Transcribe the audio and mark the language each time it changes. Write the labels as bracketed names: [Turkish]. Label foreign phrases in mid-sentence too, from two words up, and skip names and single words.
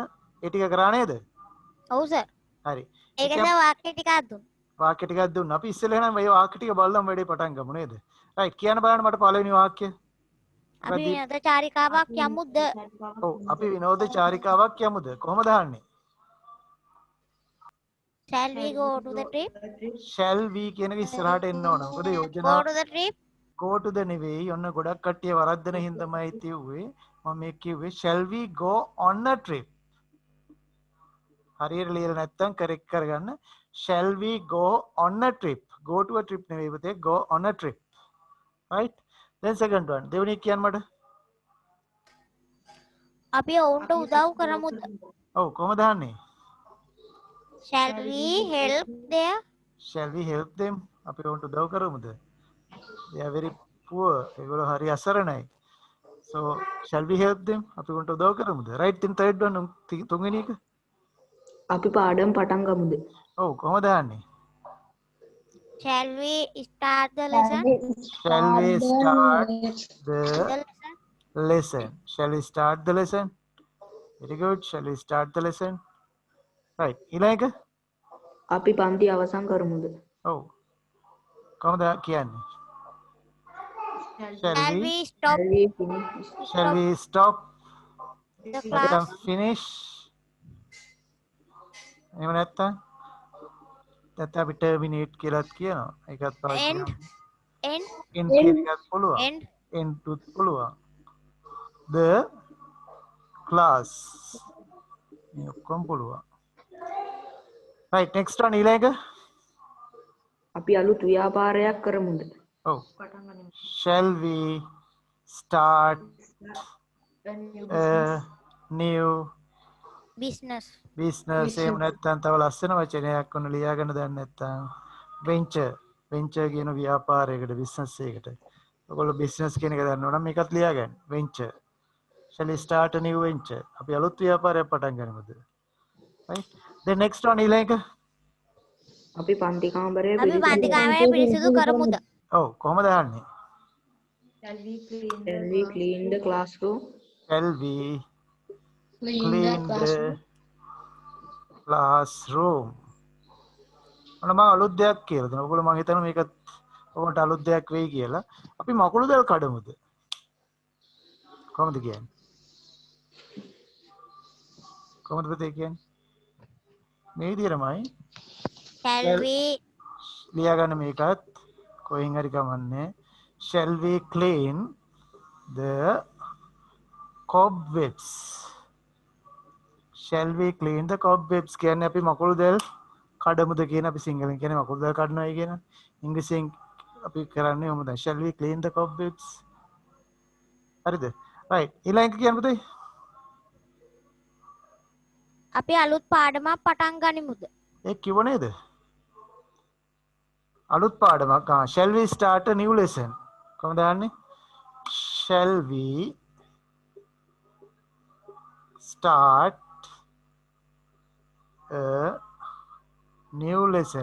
[Sinhala] ඒ ටික කරා නේද? ඔව් සර්. හරි. ඒක සර් වාක්‍ය ටිකක් දුන්න. වාක්‍ය ටිකක් දුන්නා. අපි ඉස්සෙල්ලා එහෙනම් මේ වාක්‍ය ටික බලලා වැඩේ පටන් ගමු නේද? right. කියන්න බලන්න මට පළවෙනි වාක්‍යය. අපි විනෝද චාරිකාවක් යමුද? ඔව් අපි විනෝද චාරිකාවක් යමුද? කොහොමද අහන්නේ? [English] Shall we go to the trip? shall we [Sinhala] කියන එක ඉස්සරහට එන්න ඕන. මොකද යෝජනා [English] Go to the trip? go to the නෙවෙයි. [Sinhala] ඔන්න ගොඩක් කට්ටිය වරද්දන හින්දාමයි තියුවේ. මම මේ කිව්වේ [English] shall we go on a trip. [Sinhala] හරියට ලියලා නැත්තම් correct කරගන්න. [English] shall we go on a trip? go to a trip [Sinhala] නෙවෙයි පුතේ, [English] go on a trip. right? then second one. [Sinhala] දෙවෙනි එක කියන්න මට. අපි ඔවුන්ට උදව් කරමුද? ඔව් කොහොමද අහන්නේ? [English] Shall we help there? shall we help them? [Sinhala] අපි ඔවුන්ට උදව් කරමුද? [English] they are very poor. [Sinhala] ඒගොල්ලෝ හරි අසරණයි. [English] so shall we help them? [Sinhala] අපි ඔවුන්ට උදව් කරමුද? [English] right. then third one. [Sinhala] තුන්වෙනි එක. අපි පාඩම් පටන් ගමුද? ඔව් කොහොමද අහන්නේ? [English] Shall we start the lesson? shall we start the lesson? shall we start the lesson? very good. shall we start the lesson? right. [Sinhala] ඊළඟ එක. අපි පන්ති අවසන් කරමුද? ඔව් කොහොමද කියන්නේ? [English] shall we stop shall we stop the class? [Sinhala] finish එහෙම නැත්තම් අපි terminate කියලාත් කියනවා. ඒකත් පාවිච්චි කරනවා. end කියන එකත් පුළුවන්. end තුත් පුළුවන්. [English] the class [Sinhala] මේ ඔක්කොම පුළුවන්. [English] right. next one ඊළඟ. [Sinhala] අපි අලුත් ව්‍යාපාරයක් කරමුද? [English] ඔව් shall we start a new business? [Sinhala] එහෙම නැත්නම් තව ලස්සන වචනයක් ඔන්න ලියාගෙන දැන් නැත්නම් venture කියන ව්‍යාපාරයකට business එකකට. ඔයගොල්ලෝ business කියන එක දන්නවා නම් මේකත් ලියාගන්න. [English] venture. shall we start a new venture? [Sinhala] අපි අලුත් ව්‍යාපාරයක් පටන් ගන්නවද? [English] right. then next one ඊළඟ. [Sinhala] අපි පන්ති කාමරය පිරිසිදු කරමුද? ඔව් කොහොමද අහන්නේ? [English] Shall we clean the classroom? shall we clean the classroom? [Sinhala] ඔන්න මම අලුත් දෙයක් කියලා දෙනවා. ඔයගොල්ලෝ මම හිතනවා මේකත් ඔබට අලුත් දෙයක් වෙයි කියලා. අපි මකුළු දැල් කඩමුද? කොහොමද කියන්නේ? කොහොමද පුතේ කියන්නේ? මේ විදිහටමයි. [English] Shall we [Sinhala] ලියා ගන්න මේකත් කොහෙන් හරි කමන්නේ. [English] shall we clean the cobwebs? shall we clean the cobwebs [Sinhala] කියන්නේ අපි මකුළු දැල් කඩමුද කියන අපි සිංහලෙන් කියන්නේ මකුළු දැල් කඩනවායි කියන. ඉංග්‍රීසියෙන් අපි කරන්නේ මොකද? [English] shall we clean the cobwebs? [Sinhala] හරිද? right. ඊළඟ කියන්න පුතේ. අපි අලුත් පාඩමක් පටන් ගනිමුද? ඒ කිව්ව නේද? අලුත් පාඩමක්. [English] shall we start a new lesson? [Sinhala] කොහොමද අහන්නේ? [English] shall we start a new lesson?